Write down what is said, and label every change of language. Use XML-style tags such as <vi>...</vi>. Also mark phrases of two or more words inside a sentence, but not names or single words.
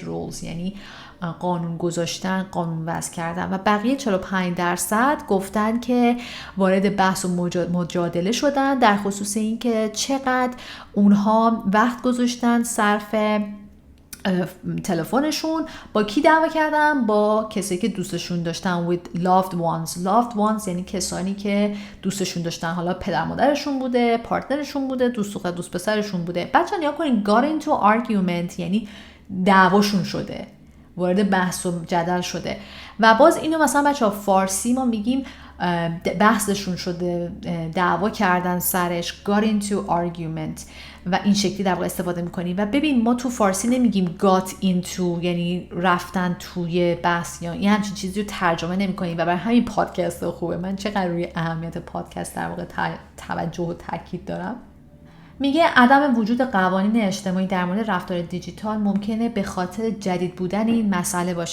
<en>set rules</en> <fa>یعنی قانون گذاشتن، قانون وضع کردن و بقیه 45% گفتن که وارد بحث و مجادله شدن در خصوص این که چقدر اونها وقت گذاشتن صرف تلفنشون، با کی دعوا کردن؟ با کسی که دوستشون داشتن،</fa> <en>with loved ones</en> <fa>یعنی کسانی که دوستشون داشتن، حالا پدر مادرشون بوده، پارتنرشون بوده، دوست دختر دوست پسرشون بوده. بچه‌ها نیا کنین</fa> <en>got into argument</en> <fa>یعنی دعواشون شده، وارد بحث و جدل شده. و باز اینو مثلا بچه‌ها فارسی ما میگیم بحثشون شده، دعوا کردن سرش،</fa> <en>got into argument</en> <fa>و این شکلی در واقع استفاده میکنیم. و ببین ما تو فارسی نمیگیم</fa> <en>got into</en> <fa>یعنی رفتن توی بحث یا این همچین چیزی رو ترجمه نمیکنیم و برای همین پادکست خوبه من چقدر روی اهمیت پادکست در واقع توجه و تاکید دارم. میگه عدم وجود قوانین اجتماعی در مورد رفتار دیجیتال ممکنه به خاطر جدید بودن این مسئله باشه.</fa>